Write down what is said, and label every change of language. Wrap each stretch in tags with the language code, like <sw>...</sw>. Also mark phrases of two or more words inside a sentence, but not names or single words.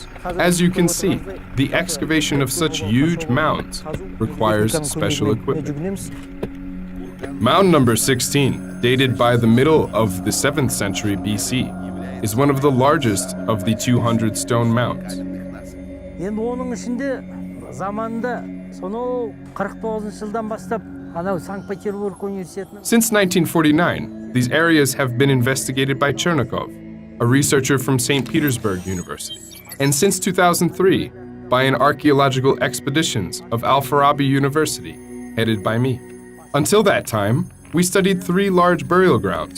<en>As you can see, the excavation of such huge mounds requires special equipment. Mound number 16, dated by the middle of the 7th century BC, is one of the largest of the 200 stone mounds.</en> <kk>Енді оның ішінде заманында сонау 49 жылдан бастап анау Санкт-Петербург университетінің</kk> <en>Since 1949, these areas have been investigated by Chernikov, a researcher from St. Petersburg University. And since 2003, by an archaeological expeditions of Al-Farabi University, headed by me. Until that time, we studied 3 large burial grounds.</en>